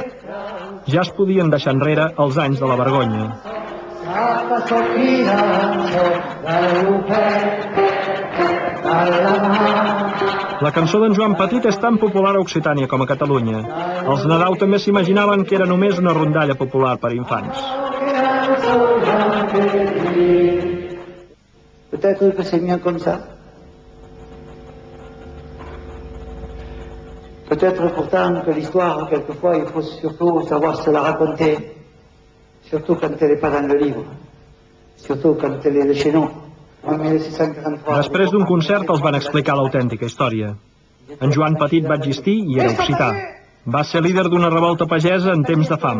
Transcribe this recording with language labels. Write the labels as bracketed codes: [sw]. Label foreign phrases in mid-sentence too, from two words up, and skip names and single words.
[ca] Ja es podien deixar enrere els anys de la vergonya. La cançó d'en Joan Petit és tan popular a Occitània com a Catalunya. Els Nadau també s'imaginaven que era només una rondalla popular per infants. [fr] Peut-être que c'est mieux comme ça. Peut-être pourtant que l'histoire, quelquefois, il faut surtout savoir se la raconter, surtout quand elle n'est pas dans le livre, surtout quand elle est de chez nous. [ca] Després d'un concert els van explicar l'autèntica història. En Joan Petit va existir i era occità. Va ser líder d'una revolta pagesa en temps de fam.